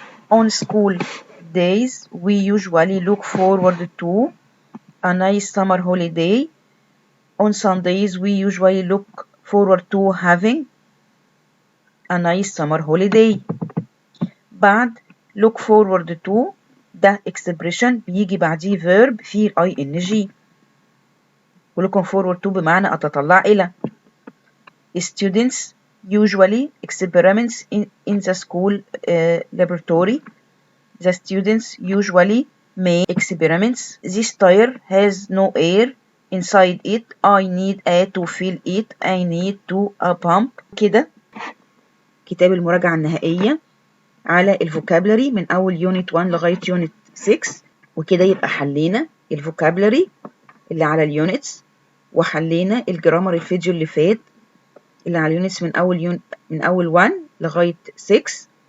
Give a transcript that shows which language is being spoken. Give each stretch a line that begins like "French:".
English: On school days, we usually look forward to a nice summer holiday. On Sundays, we usually look forward to having a nice summer holiday.
Arabic: بعد look forward to ده expression بيجي بعديه verb فيه ing. ولكم forward to بمعنى أتطلع إلى.
English: Students usually experiments in the school laboratory. The students usually make experiments. This tire has no air inside it. I need air to fill it. I need to a pump.
Arabic: كده كتاب المراجعة النهائية على الفوكابلري من أول يونت 1 لغاية يونت 6. وكده يبقى حلينا الفوكابلري اللي على اليونتس، وحلينا الجرامر الفيديو اللي فات اللي على اليونتس من أول 1 لغاية 6.